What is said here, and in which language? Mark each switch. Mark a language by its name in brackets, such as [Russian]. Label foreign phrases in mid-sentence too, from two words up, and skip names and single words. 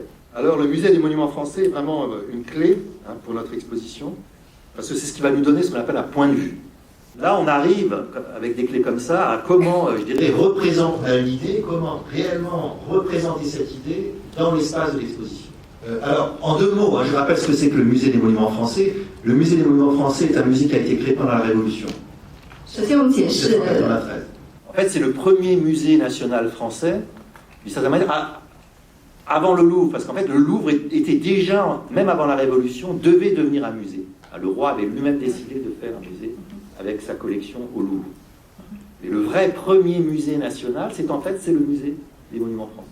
[French] Alors, le musée des monuments français est vraiment une clé pour notre exposition, parce que c'est ce qui va nous donner ce qu'on appelle un point de vue. là, on arrive, avec des clés comme ça, à comment, je dirais, représenter une idée, comment réellement représenter cette idée dans l'espace de l'exposition. Alors, en deux mots, je rappelle ce que c'est que le musée des monuments français. Le musée des monuments français est un musée qui a été créé pendant la Révolution. [Chinese] 首先，我们解释 [French] 1993. En fait, c'est le premier musée national français, d'une certaine manière, avant le Louvre, parce qu'en fait, le Louvre était déjà, même avant la Révolution, devait devenir un musée. Le roi avait lui-même décidé de faire un musée avec sa collection au Louvre. Et le vrai premier musée national, c'est le musée des monuments français.